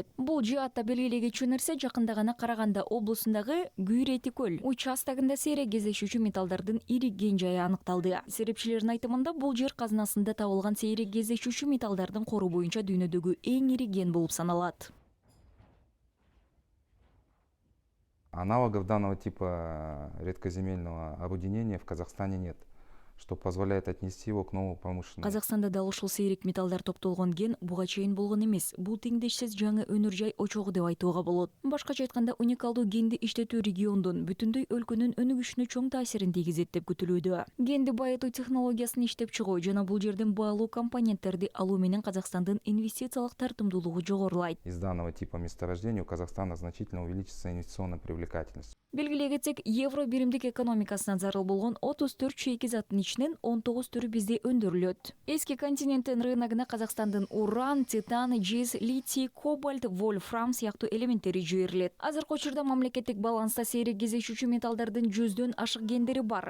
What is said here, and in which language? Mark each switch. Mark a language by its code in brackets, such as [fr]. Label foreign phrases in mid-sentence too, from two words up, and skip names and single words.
[ky] Бул жаатта белгилегичү нерсе жакында гана Караганда облусундагы Гүйрети көл участогунда сейрек кездешүүчү металлдардын ириккен жайы аныкталды. Серепчилердин айтымында бул жер казынасында табылган сейрек кездешүүчү металлдардын кору боюнча дүйнөдөгү эң ири кен болуп саналат. [ru] Аналогов данного типа редкоземельного объединения в Казахстане нет, что позволяет отнести его к новому промышленному. [ky] Казакстанда дал ушул сейрек металлдар топтолгон кен буга чейин болгон эмес. Бул теңдешсиз жаңы өнөр жай очогу деп айтууга болот. Башкача айтканда, уникалдуу кенди иштетүү региондун бүтүндөй өлкөнүн өнүгүшүнө чоң таасирин тийгизет деп күтүлүүдө. Кенди байытуу технологиясын иштеп чыгуу жана бул жерден баалуу компоненттерди алуу менен Казакстандын инвестициялык тартымдуулугу жогорулайт. [ru] Из данного типа месторождения у Казахстана значительно увеличится инвестиционная привлекательность. [ky] Белгилей кетсек, евро биримдик экономикасына зарыл болгон 34 чейки заттын ичинен 19 түрү бизде өндүрүлөт. Эски континенттин рыногуна Казакстандын уран, титан, жез, литий, кобальт, вольфрам сыяктуу элементтери жиберилет. Азыркы учурда мамлекеттик баланста сейрек кездешүүчү металлдардын 100дөн ашык кендери бар.